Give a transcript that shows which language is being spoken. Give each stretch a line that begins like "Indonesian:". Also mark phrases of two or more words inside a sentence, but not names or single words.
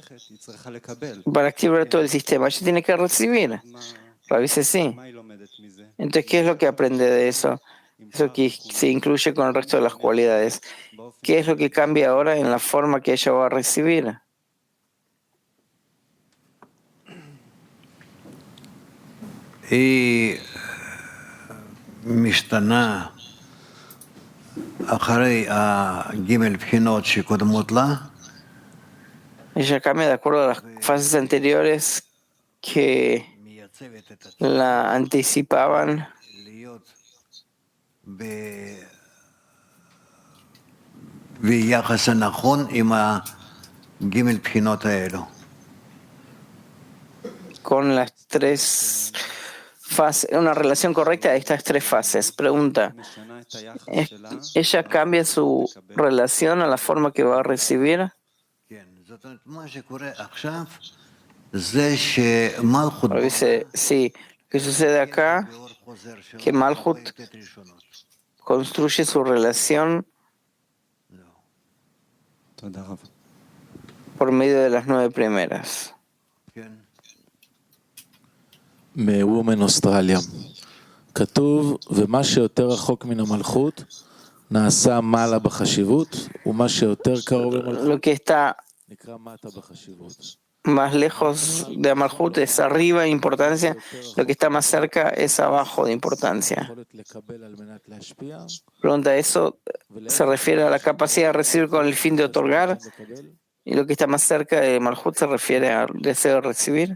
Spanish: Para activar todo el sistema, ella tiene que recibir. Rabbi dice sí. Entonces, ¿qué es lo que aprende de eso? Eso que se incluye con el resto de las cualidades. ¿Qué es lo que cambia ahora en la forma que ella va a recibir?
Hebrew: היא משתנה אחרי הגימל בחינות שקודמות לה.
Spanish: Ella cambia de acuerdo a las fases anteriores que la anticipaban.
Hebrew: ביחס הנכון עם הגימל בחינות האלו.
Spanish: Con las tres fases, una relación correcta a estas tres fases. Pregunta, ¿ella cambia su relación a la forma que va a recibir? Pero dice, sí, lo que sucede acá, que Malhut construye su relación por medio de las 9 primeras.
Hebrew: מוומן אוסטרליה. כתוב, ומה שיותר רחוק מן המלכות, נעשה מעלה בחשיבות, ומה שיותר קרוב למלכות, נקרא מטה בחשיבות.
Spanish: Más lejos de Malhut es arriba en importancia, lo que está más cerca es abajo de importancia. Pregunta, ¿eso se refiere a la capacidad de recibir con el fin de otorgar? ¿Y lo que está más cerca de Malhut se refiere al deseo de recibir?